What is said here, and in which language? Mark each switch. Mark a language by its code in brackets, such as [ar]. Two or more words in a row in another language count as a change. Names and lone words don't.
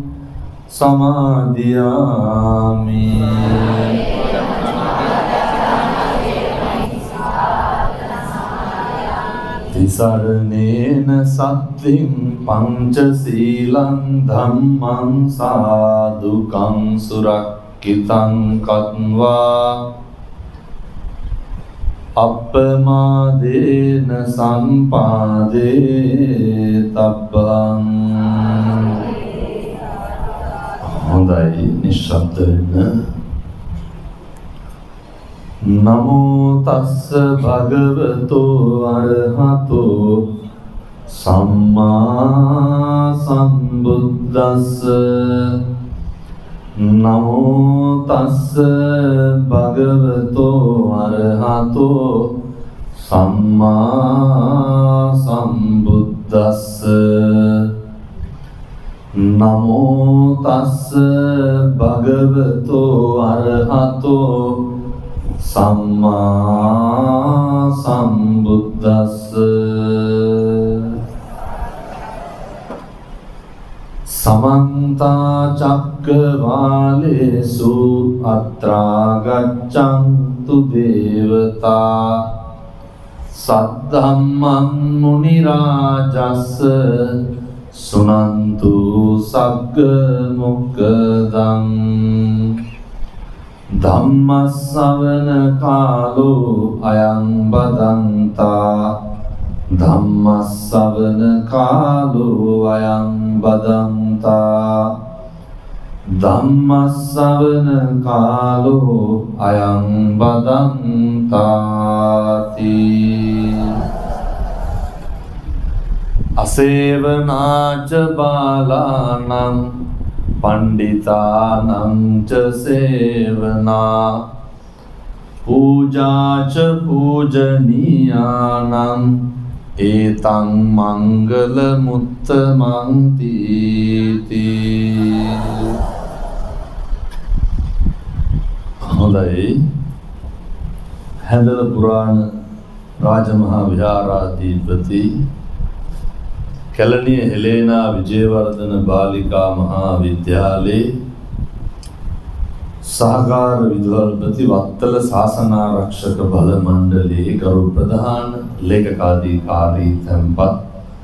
[pi] සමාදියාමි තිසරණේන සත්තින් පංචශීලං ධම්මං සාදුකං සුරක්ඛිතං කତ୍වා අප්පමාදේන සම්පාදේ තබ්බං [si] හොඳයි නිශ්ශබ්ද වෙන්න [pi] නමෝ තස්ස භගවතෝ අරහතෝ සම්මා සම්බුද්දස්ස නමෝ තස්ස භගවතෝ අරහතෝ සම්මා සම්බුද්දස්ස නමෝ තස්ස භගවතෝ අරහතෝ සම්මා සම්බුද්දස්ස समन्ता चक्रवालेषु अत्रा गच्छन्तु देवता सद्धम्मं मुनिराजस्य सुनन्तु सग्गमुक्तं धम्मश्रवण कालो अयं बदन्ता ධම්මස්සවන කාලෝ අයං බදන්තා ධම්මස්සවන කාලෝ අයං බදන්තාති අසේවනාච බාලානං පණ්ඩිතානං ච සේවනා පූජාච පූජනීයානං ඒතං මංගල මුත්තමං තීති. [si] හොඳයි. හැඳල පුරාණ රාජමහා විහාරාධිපති කැලණිය හෙලේනා විජේවර්ධන බාලිකා මහා විද්‍යාලයේ සහකාර විදුහල්පති වත්තල ශාසනාරක්ෂක බල මණ්ඩලයේ ගරු ප්‍රධාන ලේකකාධිකාරී තැන්පත්